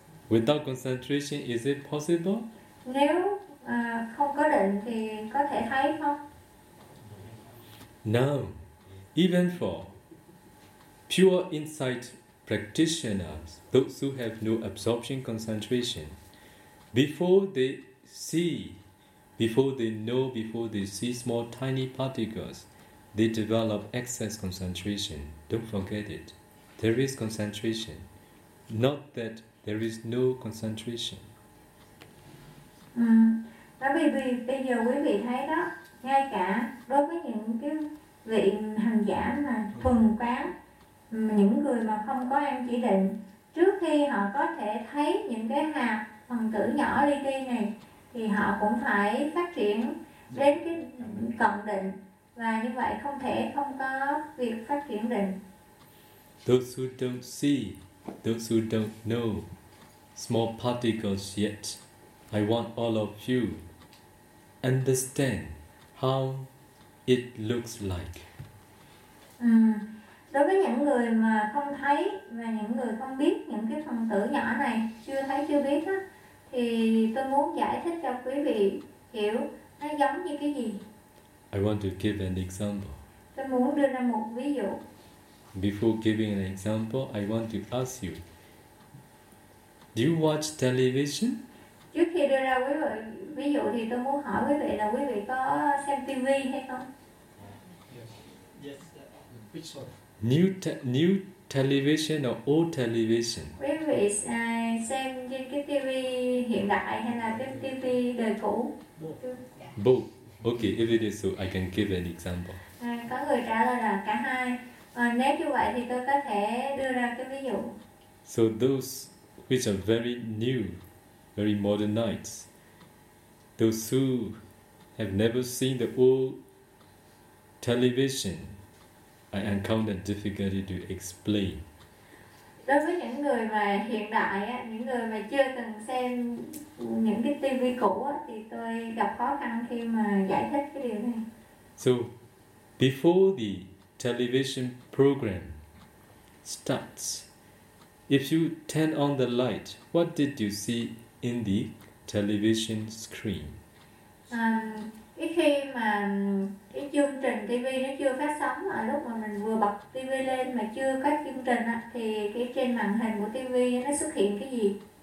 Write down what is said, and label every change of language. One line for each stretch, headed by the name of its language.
English: Without concentration, is it possible?
Vietnamese: Nếu không có định thì có thể thấy không?
English: No. Even for pure insight practitioners, those who have no absorption concentration, before they see, before they know, before they see small tiny particles, they develop excess concentration. Don't forget it. There is concentration. Not that there is no concentration.
Vietnamese: Bởi vì bây giờ quý vị thấy đó, ngay cả đối với những cái vị hành giả mà thuần quán, những người mà không có an chỉ định, trước khi họ có thể thấy những cái hạt phần tử nhỏ li ti này, thì họ cũng phải phát triển đến cái cận định. Và như vậy không thể không có việc phát triển định.
English: Those who don't see, those who don't know small particles yet, I want all of you understand how it looks like.
Vietnamese: Đối với những người mà không thấy và những người không biết những cái phần tử nhỏ này, chưa thấy chưa biết á, thì tôi muốn giải thích cho quý vị hiểu nó giống như cái gì.
English: I want to give an example.
Vietnamese: Tôi muốn đưa ra một ví dụ.
English: Before giving an example, I want to ask you, do you watch television?
Vietnamese: Trước khi đưa ra quý vị ví dụ thì tôi muốn hỏi quý vị là quý vị có xem TV hay không?
English: Yes. Which one? New television or old television?
Vietnamese: Quý vị xem trên cái TV hiện đại hay là cái TV đời cũ?
English: Both. Okay, if it is so, I can give an example.
Vietnamese: Có người trả lời là cả hai. Nếu như vậy thì tôi có thể đưa ra cái ví dụ.
English: So those which are very new, very modernized, those who have never seen the old television, I encounter difficulty to explain.
Vietnamese: Đối với những người mà hiện đại á, những người mà chưa từng xem những cái TV cũ á, thì tôi gặp khó khăn khi mà giải thích cái điều này.
English: So, before the television program starts, if you turn on the light, what did you see in the television screen?
Vietnamese: cái khi mà cái chương trình TV nó chưa phát sóng, mà lúc mà mình vừa bật TV lên mà chưa có chương trình á, thì cái trên màn hình của TV nó xuất hiện cái gì?